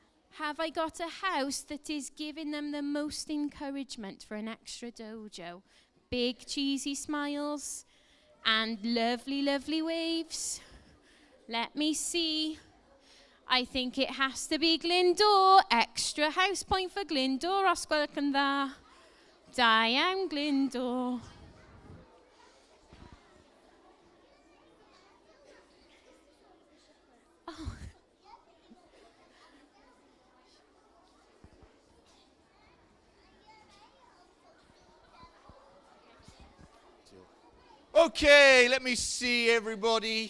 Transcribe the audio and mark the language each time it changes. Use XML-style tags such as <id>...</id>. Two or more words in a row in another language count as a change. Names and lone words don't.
<en>Have I got a house that is giving them the most encouragement for an extra dojo? Big cheesy smiles and lovely, lovely waves. Let me see. I think it has to be Glyndŵr. Extra house point for Glyndŵr,</en> <cy>os gwelwch yn dda. Da iawn, Glyndŵr.</cy> <en>Oh. Okay, let me see everybody.</en>